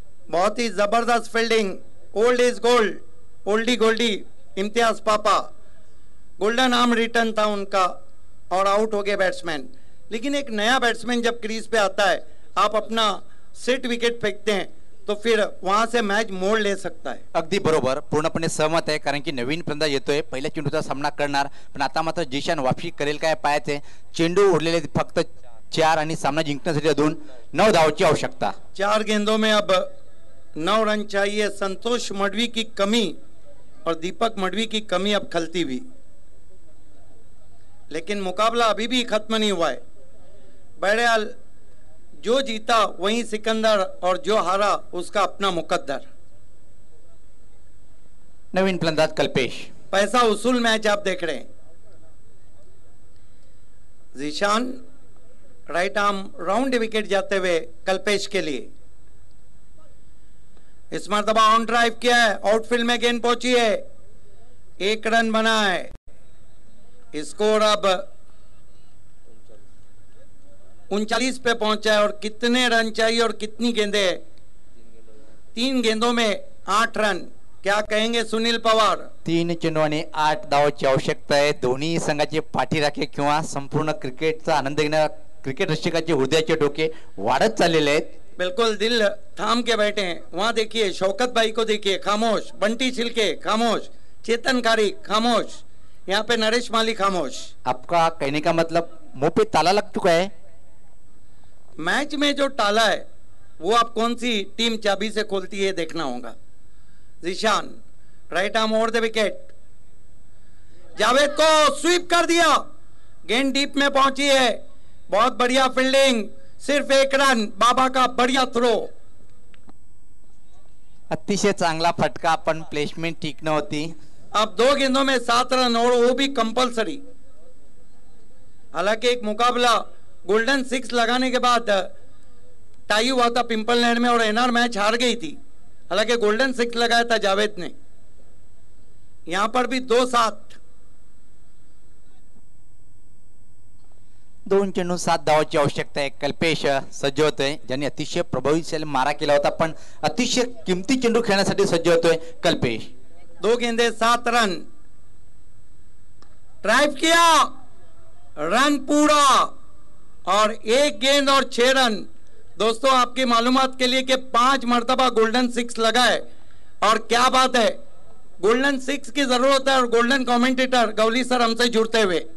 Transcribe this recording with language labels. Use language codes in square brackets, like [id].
[hi] बहुत ही जबरदस्त fielding, [en] old is gold, [hi] Oldi Goldy, Imtiaz पापा, गोल्डन आर्म रिटर्न था उनका और आउट हो गए बैट्समैन। लेकिन एक नया बैट्समैन जब क्रीज पे आता है, आप अपना सेट विकेट फेंकते हैं तो फिर वहां से मॅच मोड ले सकता है। [mr] अगदी बरोबर, पूर्णपणे सहमत आहे, कारण की नवीन फलंदाज येतोय, पहिल्या चेंडूचा सामना करणार, पण आता मात्र जीशान वापसी करेल काय पाहायचे। चेंडू उरलेले फक्त 4 आणि सामना जिंकण्यासाठी अजून 9 धावांची आवश्यकता। [hi] 4 गेंदों में अब 9 रन चाहिए। संतोष मडवी की कमी और दीपक मडवी की कमी अब खलती हुई, लेकिन मुकाबला अभी भी खत्म नहीं हुआ है। बहरहाल जो जीता वही सिकंदर और जो हारा उसका अपना मुकद्दर। [mr] नवीन फलंदाज कल्पेश, [hi] पैसा वसूल मैच आप देख रहे हैं। Zeeshan right arm round wicket जाते हुए कल्पेश के लिए। इस मरतबा ऑन ड्राइव किया है, आउटफील्ड में गेंद पहुंची है, 1 रन बना है। स्कोर अब 39 पे पहुंचा है। और कितने रन चाहिए और कितनी गेंदें? 3 गेंदों में 8 रन। क्या कहेंगे सुनील पवार? [mr] 3 चेंडू आणि 8 धावांची आवश्यकता आहे। दोन्ही संघाचे पाठीराखे किंवा संपूर्ण क्रिकेटचा आनंद घेणाऱ्या क्रिकेट रसिकाचे हृदयाचे डोके वाढत चाललेले आहेत। [hi] बिल्कुल दिल थाम के बैठे हैं। वहां देखिए शौकत भाई को देखिए, खामोश। बंटी छिलके खामोश, चेतन कारी खामोश, यहाँ पे नरेश माली खामोश। आपका कहने का मतलब मुंह पे ताला लग चुका है। मैच में जो ताला है वो आप कौन सी टीम चाबी से खोलती है देखना होगा। Zeeshan right arm over the wicket, Javed को स्वीप कर दिया, गेंद डीप में पहुंची है। बहुत बढ़िया फील्डिंग, सिर्फ 1 रन। बाबा का बढ़िया थ्रो। [mr] अतिशय चांगला फटका, पण प्लेसमेंट ठीक नव्हती। [hi] अब 2 गेंदों में 7 रन और वो भी कंपलसरी। हालांकि एक मुकाबला गोल्डन 6 लगाने के बाद टाई हुआ था पिंपल लैंड में और एनआर मैच हार गई थी। हालांकि गोल्डन 6 लगाया था जावेद ने। यहां पर भी 2-7। [mr] 2 चेंडू 7 धावांची आवश्यकता आहे। कल्पेश सज्ज होतोय, ज्यांनी अतिशय प्रभावीशाली मारा केला होता, पण अतिशय किमती चेंडू खेळण्यासाठी सज्ज होतोय कल्पेश। [hi] 2 गेंदे 7 रन। ड्राइव किया, रन पूरा और 1 गेंद और 6 रन। दोस्तों आपकी मालूमात के लिए कि 5 मरतबा गोल्डन 6 लगा है। और क्या बात है, गोल्डन 6 की जरूरत है। और गोल्डन कमेंटेटर गौली सर हमसे जुड़ते हुए